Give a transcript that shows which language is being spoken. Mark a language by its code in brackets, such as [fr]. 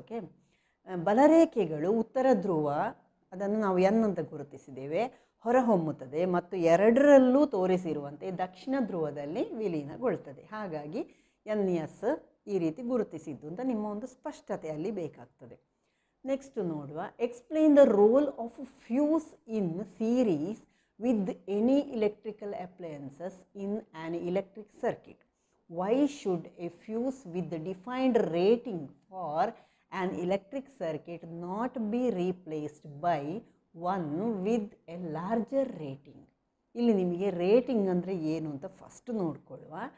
[kn] Okay, ಬಲರೇಖೆಗಳು ಉತ್ತರ ಧ್ರುವ, ಅದನ್ನು ನಾವು ಎನ್ ಅಂತ ಗುರುತಿಸಿದ್ದೇವೆ, ಹೊರಹೊಮ್ಮುತ್ತದೆ ಮತ್ತು ಎರಡರಲ್ಲೂ ತೋರಿಸಿರುವಂತೆ ದಕ್ಷಿಣ ಧ್ರುವದಲ್ಲಿ ವಿಲೀನಗೊಳ್ತದೆ. ಹಾಗಾಗಿ ಎನ್ ಎಸ್ ಈ ರೀತಿ ಗುರುತಿಸಿದ್ದು ಅಂತ ನಿಮ್ಮ ಒಂದು ಸ್ಪಷ್ಟತೆ ಅಲ್ಲಿ ಬೇಕಾಗ್ತದೆ. [en] Next ನೋಡುವ, explain the role of fuse in series with any electrical appliances in an electric circuit. Why should a fuse with the defined rating for an electric circuit not be replaced by one with a larger rating? [kn] ಇಲ್ಲಿ ನಿಮಗೆ rating ಅಂದರೆ ಏನು ಅಂತ first ನೋಡ್ಕೊಳ್ಳುವ.